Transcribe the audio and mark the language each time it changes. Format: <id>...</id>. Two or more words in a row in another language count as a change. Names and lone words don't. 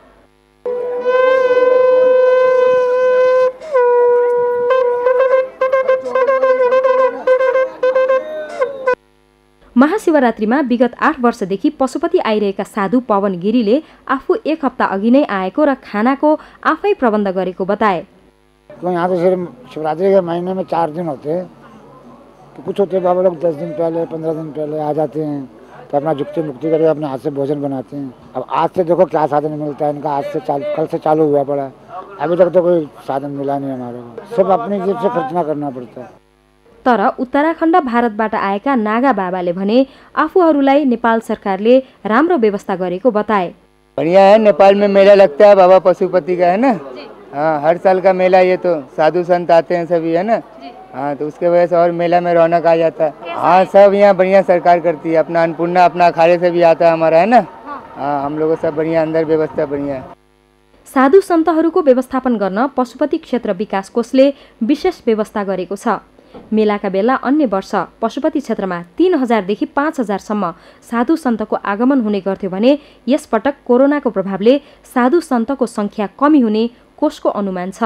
<ne>महाशिवरात्रिमा विगत 8 वर्षदेखि पशुपति आइरहेका साधु पवन गिरीले आफू 1 हप्ता अघि नै आएको र खानाको आफै प्रबन्ध गरेको बताए।</ne> <hi>यहाँ तो सिर्फ शिवरात्रि के महीने में 4 दिन होते हैं, तो कुछ होते बाबा लोग 10 दिन पहले 15 दिन पहले आ जाते हैं, तो अपना जुक्ति मुक्ति करके अपने हाथ से भोजन बनाते हैं। अब आज से देखो क्या साधन मिलता है इनका, आज से कल से चालू हुआ पड़ा, अभी तक तो कोई साधन मिला नहीं हमारे को, सब अपनी जेब से खर्चना करना पड़ता है।</hi> <ne>तर उत्तराखण्ड भारतबाट आएका नागा बाबाले भने आफूहरूलाई नेपाल सरकारले राम्रो व्यवस्था गरेको बताए।</ne> <hi>बढ़िया है, नेपाल में मेला लगता है बाबा पशुपति का, है ना। हाँ, हर साल का मेला, ये तो साधु संत आते हैं सभी, है ना। हाँ, तो उसके वजह से और मेला में रौनक आ जाता है। हाँ, सब यहाँ बढ़िया सरकार करती है। अपना अन्नपूर्णा अपना अखाड़े से भी आता है हमारा, है ना। हाँ, हम लोगों सब बढ़िया, अंदर व्यवस्था बढ़िया है।</hi> <ne>साधु सन्तहरूको व्यवस्थापन गर्न पशुपति क्षेत्र विकास कोषले विशेष व्यवस्था गरेको छ। मेलाका बेला अन्य वर्ष पशुपति क्षेत्रमा 3000 देखि 5000 सम्म साधु सन्तको आगमन हुने गर्थ्यो भने यसपटक कोरोनाको प्रभावले साधु सन्तको संख्या कमी हुने कोषको अनुमान छ।</ne>